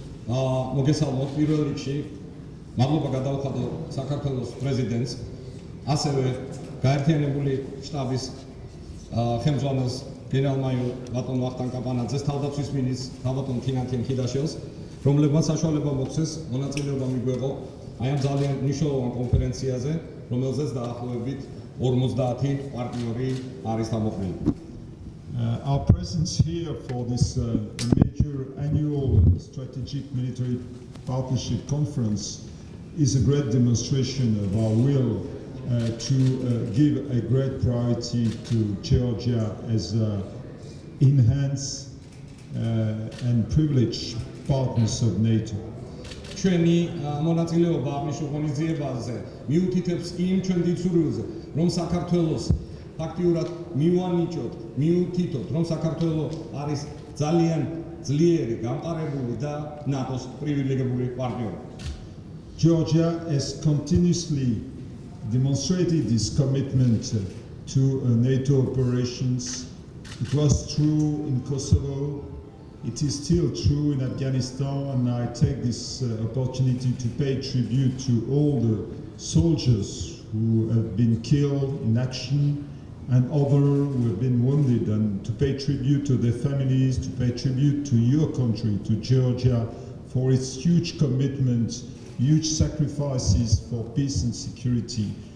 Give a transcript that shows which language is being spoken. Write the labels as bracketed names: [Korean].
[Georgian] მოგესალმოთ პირველ რიგში მადლობა გადავხადო საქართველოს პრეზიდენტს, ასევე გაერთიანებული შტაბის ხელმძღვანელს გენერალ-მაიორ ბატონ ვახტანგ კაპანაძეს, თავდაცვის მინისტრს ბატონ თინათინ ქიდაშვილს, რომლებმაც საშუალება მოგვცეს მონაწილეობა მიგვეღო აი ამ ძალიან მნიშვნელოვან კონფერენციაზე, რომელზეც დაახლოებით 50 პარტნიორი არის გამოყენებული. [English] Our presence here for this major annual strategic military partnership conference is a great demonstration of our will to give a great priority to Georgia as enhanced and privileged partners of NATO. [Georgian] ჩვენი მონაწილეობა აღნიშნულ ღონისძიებაზე მიუთითებს იმ ჩვენ დიცურვილზე, რომ საქართველოს ფაქტიურად მივანიჭოთ, მიუთითოთ, რომ საქართველოს არის ძალიან ძლიერი, გამყარებული და ნატოს პრივილეგირებული პარტნიორი. [English] Georgia has continuously demonstrated its commitment to NATO operations. It was true in Kosovo. It is still true in Afghanistan, and I take this opportunity to pay tribute to all the soldiers who have been killed in action and others who have been wounded, and to pay tribute to their families, to pay tribute to your country, to Georgia, for its huge commitment, huge sacrifices for peace and security.